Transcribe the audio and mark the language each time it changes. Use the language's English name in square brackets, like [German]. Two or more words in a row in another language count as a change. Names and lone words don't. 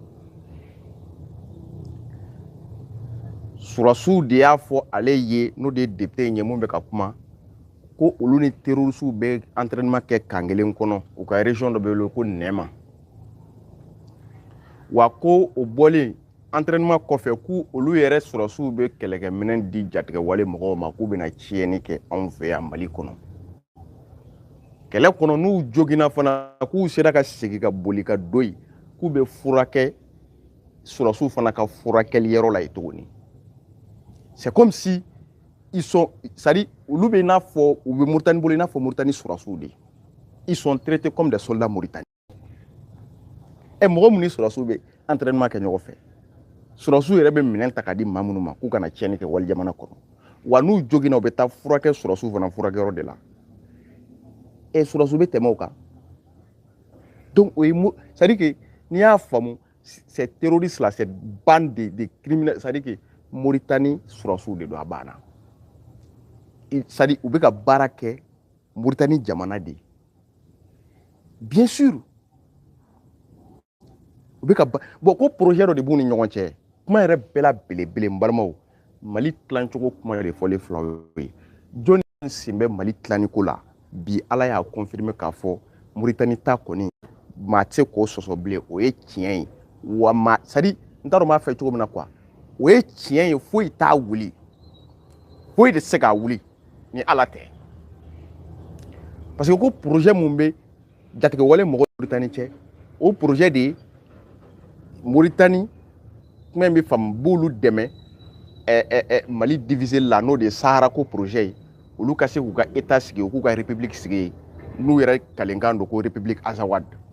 [Bambara] sɔrɔsiw de y'a fɔ ale ye n'o de ye député ye mun bɛ ka kuma ko olu ni terroriste bɛ entraînement kɛ kan kelen kɔnɔ u ka région dɔ bɛ wele ko Nɛma wa ko o bɔlen entraînement kɔfɛ ku olu yɛrɛ sɔrɔsiw bɛ kɛlɛkɛminɛn di jatigɛwale mɔgɔw ma k'u bɛna tiɲɛni kɛ anw fɛ yan Mali kɔnɔ kɛlɛ kɔnɔ n'u joginna fana k'u sera ka segin ka boli ka don yen k'u bɛ furakɛ sɔrɔsiw fana ka furakɛli yɔrɔ la yen tuguni [French] c'est comme si ils sont c'est-à-dire [Bambara] olu bɛ n'a fɔ u bɛ Mauritanie bolo i n'a fɔ Mauritanie sɔrɔsiw de [French] ils sont traités comme des soldats mauritaniens [Bambara] mɔgɔ mun ni sɔrɔsiw bɛ entraînement kɛ ɲɔgɔn fɛ sɔrɔsiw yɛrɛ bɛ minɛn ta k'a di maa minnu ma k'u kana tiɲɛni kɛ wali jamana kɔnɔ wa n'u joginna u bɛ taa furakɛ sɔrɔsiw fana furakɛyɔrɔ de la sɔrɔsiw bɛ tɛmɛ o kan donc o ye [French] c'est-à-dire que [Bambara] n'i y'a faamu [French] ces terroristes là cette bande de criminels c'est-à-dire que [Bambara] Mauritanie sɔrɔsiw de don a banna c'est-à-dire u bɛ ka baara kɛ Mauritanie jamana de [French] bien sûr [Bambara] u bɛ bon ko projet dɔ de b'u ni ɲɔgɔn cɛ kuma yɛrɛ bɛɛ la belebele n balimaw Mali tilancogo kuma yɛrɛ de fɔlen filaw ye jɔnni sen bɛ Mali tilaniko la bi Ala y'a confirmer k'a fɔ Mauritanie ta kɔni maa tɛ se k'o sɔsɔ bilen o ye tiɲɛ ye wa maa [French] c'est à dire [Bambara] n t'a dɔn n b'a fɛ cogo min na quoi o ye tiɲɛ ye foyi t'a wuli foyi de tɛ se k'a wuli ni Ala tɛ [French] parce que [Bambara] ko projet mun bɛ jatigɛwale mɔgɔ Mauritanie cɛ o projet de ye Mauritanie kuma in bɛ faamu b'olu dɛmɛ Mali divisé la n'o de ye Sahara ko projet ye olu ka se k'u ka état sigi u k'u ka république sigi n'u yɛrɛ kalenkan don ko république Azawad